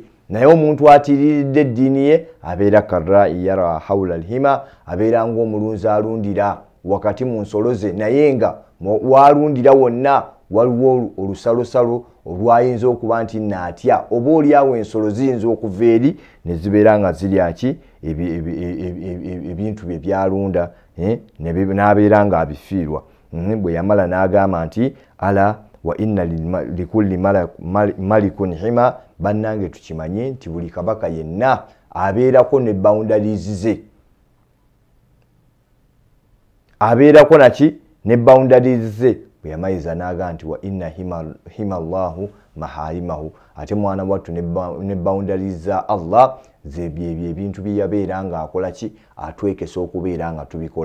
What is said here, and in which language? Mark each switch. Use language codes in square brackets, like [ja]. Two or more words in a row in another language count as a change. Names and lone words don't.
[lg] Naye omuntu atiiriridde eddiini ye abeera [ar] كالراعي يرعى حول الحمى, [lg] abeera ng'omulunzi alundira wakati mu nsolo ze, naye nga walundira wonna waliwo olusalosalo olwayinza okuba nti naatya, oba oliawo ensolo ziyinza okuva eri ne zibeera nga zirya ki ebintu bye byalunda, n'abeera nga abifiirwa. Bwe yamala n'agamba nti [ar] ألا وإن لكل ملك حمى, [lg] bannange tukimanye nti buli kabaka yenna abeerako ne boundaries ze, abeerako naki ne boundaries ze. Bwe yamayiza n'agamba nti [ar] وإن حمى الله محارمه, [lg] ate mwana wattu ne boundaries za Allah zebyebyo ebintu bye yabeera nga akola ki, atwekesa okubeera nga tubikola.